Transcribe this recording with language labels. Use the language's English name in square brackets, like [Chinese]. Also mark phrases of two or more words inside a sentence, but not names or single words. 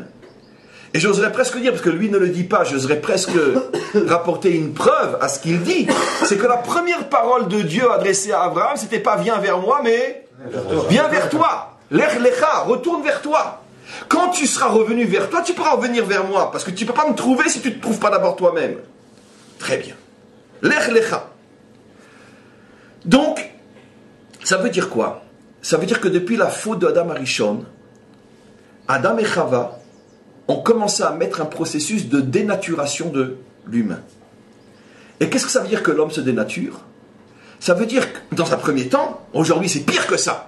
[French] Et j'oserais presque dire, parce que lui ne le dit pas, j'oserais presque rapporter une preuve à ce qu'il dit, c'est que la première parole de Dieu adressée à Abraham, c'était pas « viens vers moi », mais « viens vers toi ». « [Hebrew] לך לך », [French] retourne vers toi. Quand tu seras revenu vers toi, tu pourras revenir vers moi, parce que tu ne peux pas me trouver si tu ne te trouves pas d'abord toi-même. Très bien. [Hebrew] לך לך. [French] Donc, Ça veut dire quoi? Ça veut dire que depuis la faute d'Adam Arishon, Adam et Chava ont commencé à mettre un processus de dénaturation de l'humain. Et qu'est-ce que ça veut dire que l'homme se dénature? Ça veut dire que, dans un premier temps, aujourd'hui c'est pire que ça.